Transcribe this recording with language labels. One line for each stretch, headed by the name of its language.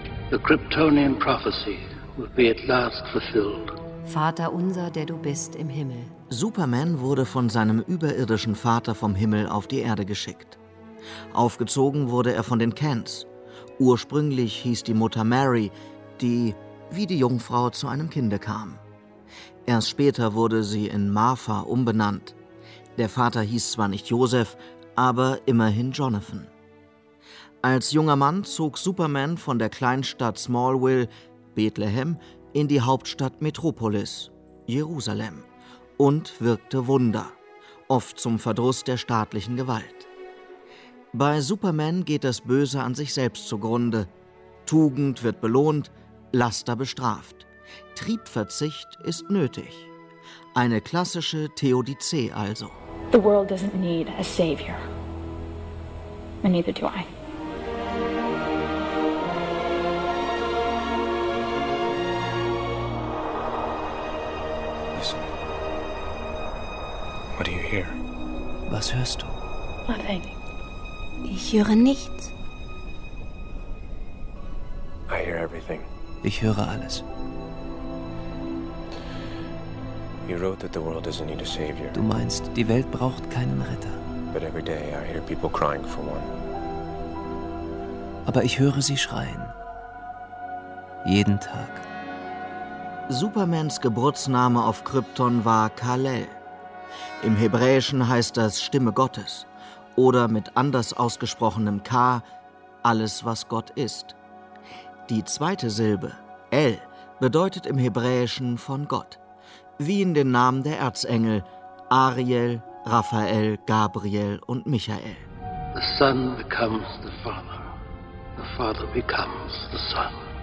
English: The Kryptonian prophecy will be at last fulfilled.
German: Vater unser, der du bist im Himmel, Superman wurde von seinem überirdischen Vater vom Himmel auf die Erde geschickt. Aufgezogen wurde er von den Kents. Ursprünglich hieß die Mutter Mary, die wie die Jungfrau zu einem Kinde kam. Erst später wurde sie in Martha umbenannt. Der Vater hieß zwar nicht Joseph, aber immerhin Jonathan. Als junger Mann zog Superman von der Kleinstadt Smallville, Bethlehem, in die Hauptstadt Metropolis, Jerusalem, und wirkte Wunder, oft zum Verdruss der staatlichen Gewalt. Bei Superman geht das Böse an sich selbst zugrunde. Tugend wird belohnt, Laster bestraft. Triebverzicht ist nötig. Eine klassische Theodizee also.
English: The world doesn't need a savior. And neither do I. Listen. What do you hear?
German: Was hörst du?
English: Nothing.
German: Ich höre nichts.
English: I hear everything.
German: Ich höre alles.
English: You wrote that the world doesn't need a savior.
German: Du meinst, die Welt braucht keinen Retter.
English: But every day I hear people crying for one.
German: Aber ich höre sie schreien. Jeden Tag. Supermans Geburtsname auf Krypton war Kal-El. Im Hebräischen heißt das Stimme Gottes. Oder mit anders ausgesprochenem K, alles, was Gott ist. Die zweite Silbe, El, bedeutet im Hebräischen von Gott. Wie in den Namen der Erzengel Ariel, Raphael, Gabriel und Michael.
English: The Son becomes the Father. The Father becomes the Son.